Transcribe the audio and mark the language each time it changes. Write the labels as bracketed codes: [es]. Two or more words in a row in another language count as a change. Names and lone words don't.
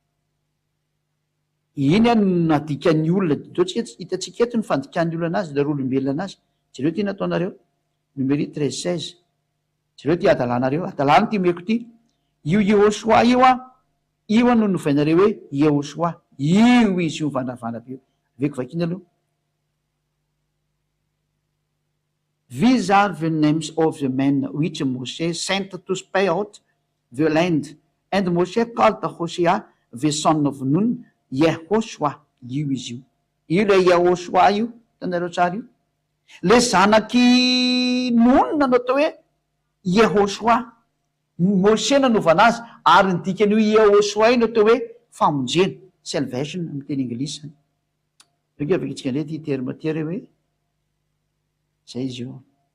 [mg] iny nadikan'ny olona totsika hitantsika eto ny fandikan'ny olona anazy la roa olombelona anazy jereo ty nataonareo numéro 13-16 jereo ty adalanareo adalany ty meko ty io Yehoshua io no novainareo hoe Yehoshua io izy io vandravandra be aveko vakiny aloha [en] These are the names of the men which Moshe sent to spy out the land. And Moshe called Hosea, the son of Nun, Yehoshua. [mg] Io izy io le Yehoshua io tanareo tsara io le zanaky Nun no atao hoe Yehoshua Moshe nanova azy ary ny dikan'io Yehoshua io no atao hoe famonjena salvation amin'ny teny anglisy beka avakitsika ndray ty terme ty re hoe zay izy io